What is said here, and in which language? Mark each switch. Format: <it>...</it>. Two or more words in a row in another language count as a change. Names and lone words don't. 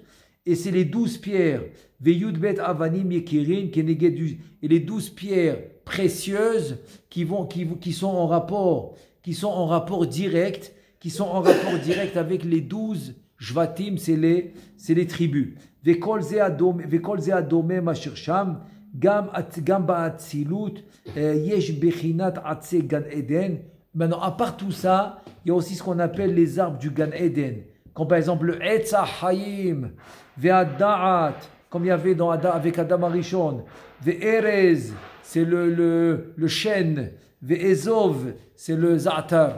<fr>Et c'est les 12 pierres et les 12 pierres précieuses qui sont en rapport direct avec les 12 Jvatim, c'est les tribus.</fr> <he>וכל זה הדומה אשר שם, גם באצילות, יש בחינת עצי גן עדן.</he> <fr>Maintenant, à part tout ça, il y a aussi ce qu'on appelle les arbres du Gan Eden. Comme par exemple le</fr> <he>עץ החיים,</he> <fr>Ve'ada'at, comme il y avait avec Adam Arishon, Ve'erez, c'est le chêne, Ve'ezov, c'est le Za'atar.</fr>